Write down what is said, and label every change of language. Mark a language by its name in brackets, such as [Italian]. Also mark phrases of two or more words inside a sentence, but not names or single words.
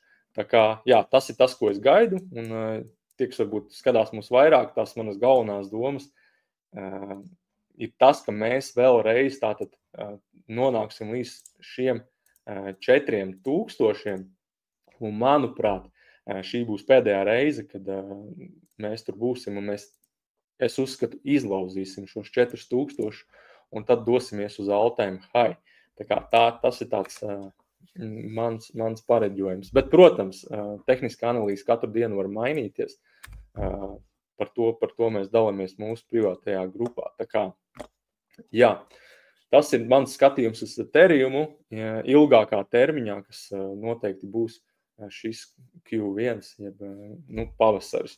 [Latvian] Tā kā, jā, tas ir tas, ko es gaidu, un tie, kas varbūt skatās mums vairāk, tās manas galvenās domas, ir tas, ka mēs vēlreiz tātad nonāksim līdz šiem 4000, un manuprāt, šī būs pēdējā reize, kad mēs tur būsim, un es uzskatu, izlauzīsim šos 4000, un tad dosimies uz [English] all-time high. [Latvian] Tā kā tas ir tāds mans pareģojums. Bet, protams, tehniska analīze katru dienu var mainīties. Par to mēs dalāmies mūsu privātajā grupā. Tā kā, jā, tas ir mans skatījums uz Ethereumu ilgākā termiņā, kas noteikti būs šis Q1, jeb pavasaris.